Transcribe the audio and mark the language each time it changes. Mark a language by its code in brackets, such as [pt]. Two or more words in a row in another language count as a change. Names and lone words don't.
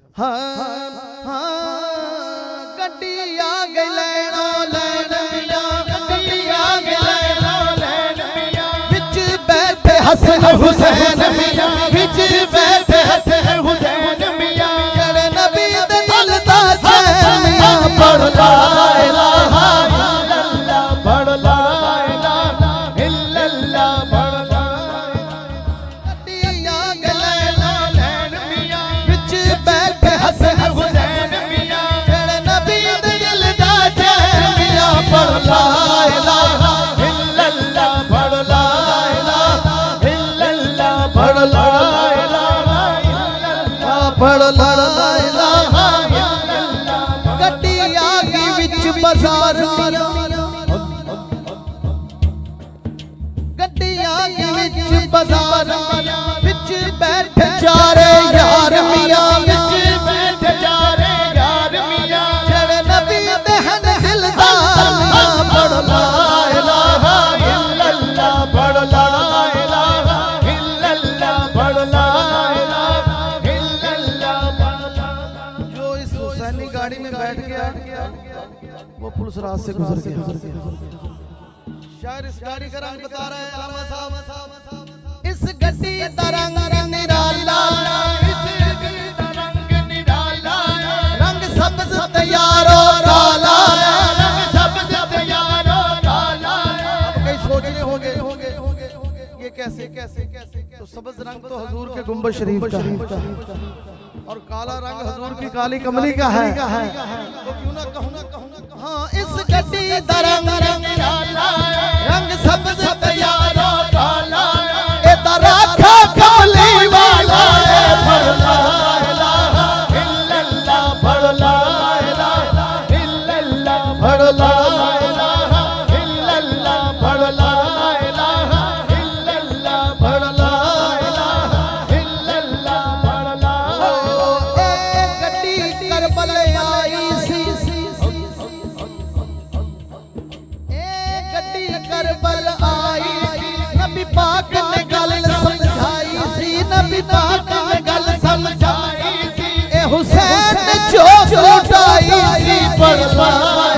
[pa] گڈی آ گئی لینو لین میاں، گڈی آ گئی لینو لین میاں، بچ بیٹھے حسن حسین میاں، بچ بیٹھے حسن حسین میاں، جیہڑے نبی دے دل دا چین میاں، پڑھ [ar] لا إله إلا الله, [pa] पढ़ [ar] لا إله إلا الله, [pa] پڑھ لا. گڈی آ گئی لینو لین میاں، بچ بیٹھے حسن حسین میاں، جیہڑے نبی دے دل دا چین میاں، پڑھ [ar] لا إله إلا الله, [pa] पढ़ [ar] لا إله إلا الله, [pa] पढ़ [ar] لا إله إلا الله, [pa] पढ़ [ar] لا إله إلا الله. [pa] گڈی آ گئی وچ بازار میاں، گڈی آ گئی وچ بازار میاں، وچ بیٹھے چارے یار میاں، وچ بیٹھے چارے یار میاں، جیہڑے نبی دے ہن دلدار میاں، پڑھ [ar] لا إله إلا الله, [pa] पढ़ [ar] لا إله إلا الله, [pa] पढ़ [ar] لا إله إلا الله, [pa] پڑھ لا. [ur] جو اس حسینی گاڑی میں بیٹھ گیا وہ پولیس رات سے گزر گیا. شاعر اس گاڑی کا رنگ بتا رہے ہیں عالمہ صاحب, [pa] اس گڈی دا رنگ نرالا، اس گڈی دا رنگ نرالا، رنگ سبز تے یارو کالا، رنگ سبز تے یارو کالا, रंग सब्ज़ ते यारो काला। [ur] اب کئی سوچ رہے ہوں گے یہ کیسے کیسے کیسے، تو سبز رنگ تو حضور کے گنبد شریف کا ہے اور کالا رنگ حضور کی کالی کملی کا ہے. [pa] تو کیوں نہ کہوں ہاں، اس گڈی دا رنگ نرالا، رنگ سبز تے یارو کالا، اے راکھا کملی والا، پڑھ [ar] لا إله إلا الله, [pa] पढ़ [ar] لا إله إلا الله, [pa] पढ़ [ar] لا إله إلا الله, [pa] पढ़ [ar] لا إله إلا الله, [pa] पढ़ [ar] لا إله إلا الله, [pa] پڑھ لا. اے گڈی کربل آئی سی، اے گڈی کربل آئی سی، نبی پاک نے گل سمجھائی سی، نبی پاک نے گل سمجھائی سی، اے حسین نے جو لٹائی سی، پڑھ لا